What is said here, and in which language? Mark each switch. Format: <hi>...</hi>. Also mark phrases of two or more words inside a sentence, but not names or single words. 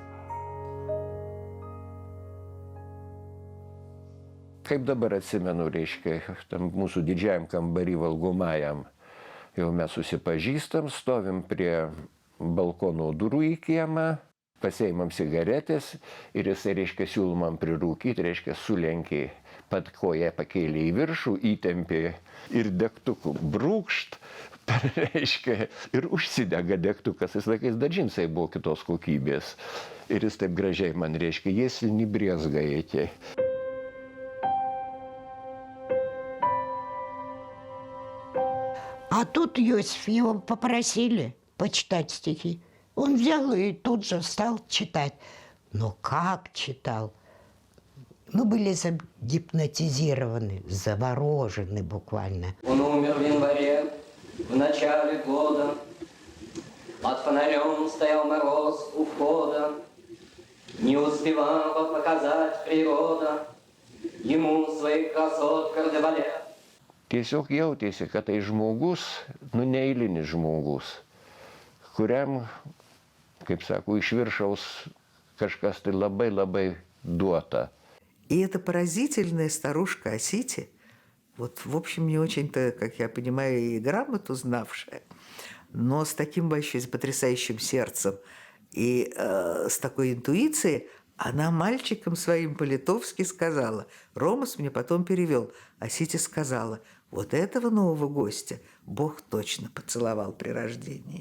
<lt>Kaip dabar atsimenu, reiškia, tam mūsų didžiajam kambarį valgomajam, jau mes susipažįstam, stovim prie balkono durų į kiemą, pasiimam cigaretės ir jisai, reiškia, siūlom prirūkyti, reiškia, sulenkė, pat koją pakėlė į viršų, įtempė ir degtukų brūkšt, reiškia, ir užsidega degtukas. Jis laikais dar džinsai buvo kitos kokybės. Ir jis taip gražiai man, reiškia,</lt> <ru>если не брезгаете. А тут Иосиф его попросили почитать стихи. Он взял и тут же стал читать. Но как читал? Мы были загипнотизированы, заворожены буквально. Он умер в январе, в начале года. Под фонарем стоял мороз у входа. Не успевала показать природа ему своих красот кардебалет.</ru> <lt>Tiesiog jautėsi, kad tai žmogus, neeilinis žmogus, kuriam, kaip sako, iš viršaus kažkas tai labai duota.</lt> <ru>И эта поразительная старушка Осития, вот, в общем, не очень-то, как я понимаю, и грамоту знавшая, но с таким большим, потрясающим сердцем и с такой интуицией, она мальчикам своим по-литовски сказала, Ромас мне потом перевел, Осития сказала, вот этого нового гостя Бог точно поцеловал при рождении.</ru>